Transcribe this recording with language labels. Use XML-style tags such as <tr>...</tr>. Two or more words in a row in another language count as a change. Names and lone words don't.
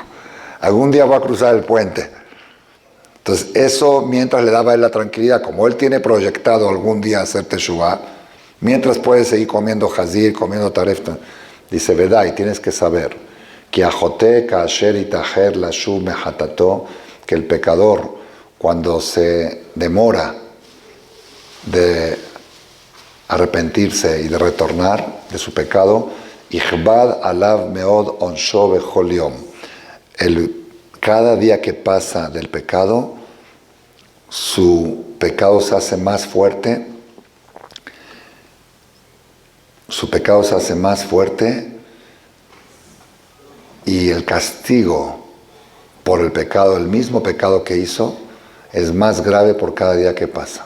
<es>Algún día voy a cruzar el puente. Entonces, eso mientras le daba a él la tranquilidad, como él tiene proyectado algún día hacer Teshuvah, mientras puede seguir comiendo hazir, comiendo taref, dice, vedá, y tienes que saber, que el pecador, cuando se demora de arrepentirse y de retornar de su pecado,</es> <he>יכבד עליו מאוד עונשו בכל יום.</he> <es>Cada día que pasa del pecado, su pecado se hace más fuerte. Su pecado se hace más fuerte y el castigo por el pecado, el mismo pecado que hizo, es más grave por cada día que pasa.</es>